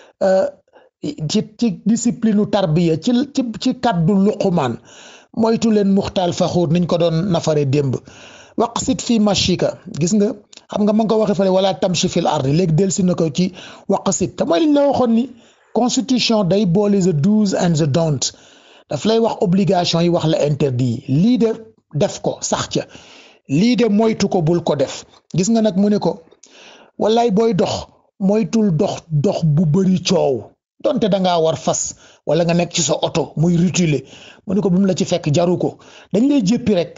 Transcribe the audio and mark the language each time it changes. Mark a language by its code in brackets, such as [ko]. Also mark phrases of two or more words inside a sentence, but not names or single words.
[wo] ci discipline tarbiya ci kaddu Luqmaan moytu leen [ar] مختال فخور [wo] niñ ko doon nafare démb [ar] واقصد في مشيك [wo] gis nga xam nga ma ngi ko waxee fale [ar] ولا تمش في الأرض [wo] léegi delsi na ko ci waqsit te mooy liñ la waxoon ni constitution day boole [en] the do's and the don't [wo] daf lay wax obligation yi wax la interdit yi lii de def ko sax ca lii de moytu ko bul ko def gis nga nag mu ne ko wallaay booy dox moytul dox bu bëri coow donte da ngaa war fas wala nga nekk ci sa oto muy rutile mu ne ko bu mu la ci fekk jaru ko dañ lay jéppi rek